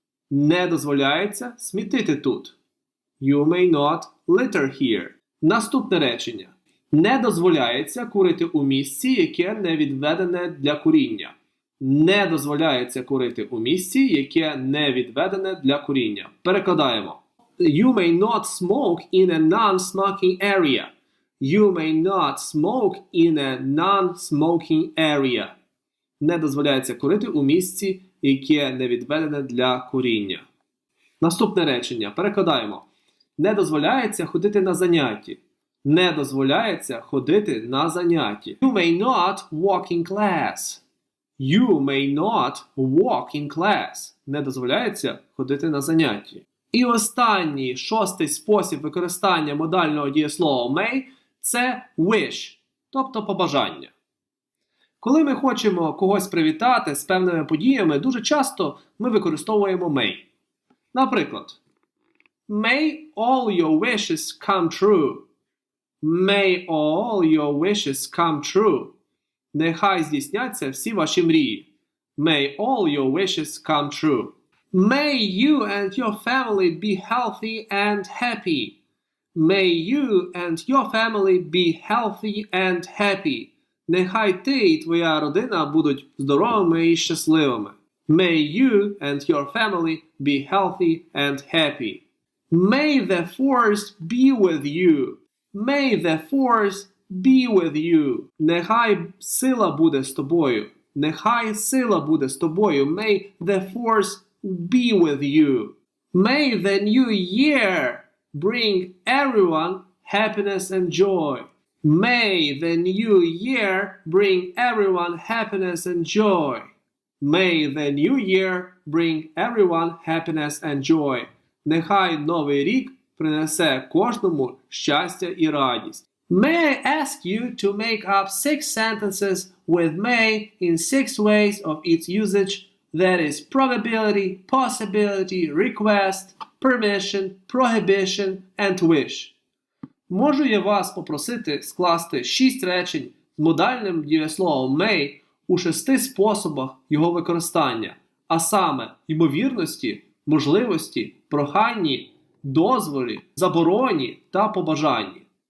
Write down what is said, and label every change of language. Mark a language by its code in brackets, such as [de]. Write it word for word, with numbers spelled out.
[uk] Не дозволяється смітити тут. [en] You may not litter here. [uk] Наступне речення. Не дозволяється курити у місці, яке не відведене для куріння. Не дозволяється курити у місці, яке не відведене для куріння. Перекладаємо. [en] You may not smoke in a non-smoking area. You may not smoke in a non-smoking area. [uk] Не дозволяється курити у місці, яке не відведене для куріння. Наступне речення. Перекладаємо. Не дозволяється ходити на заняття. Не дозволяється ходити на заняття. [en] You may not walk in class. You may not walk in class. [uk] Не дозволяється ходити на заняття. І останній, шостий спосіб використання модального дієслова may – це wish, тобто побажання. Коли ми хочемо когось привітати з певними подіями, дуже часто ми використовуємо may. Наприклад, [en] May all your wishes come true. May all your wishes come true. [uk] Нехай здійсняться всі ваші мрії. [en] May all your wishes come true. May you and your family be healthy and happy. May you and your family be healthy and happy. [uk] Нехай ти і твоя родина будуть здоровими і щасливими. [en] May you and your family be healthy and happy. May the force be with you. May the force be with you. [uk] Нехай сила буде з тобою. Нехай сила буде з тобою. [en] May the force be with you. May the new year bring everyone happiness and joy. May the new year bring everyone happiness and joy. May the new year bring everyone happiness and joy. [uk] Нехай новий рік принесе кожному щастя і радість. [en] May I ask you to make up six sentences with may in six ways of its usage? That is probability, possibility, request, permission, prohibition and wish. [uk] Можу я вас попросити скласти шість речень з модальним дієсловом may у шести способах його використання, а саме ймовірності, можливості, проханні, дозволі, забороні та побажанні.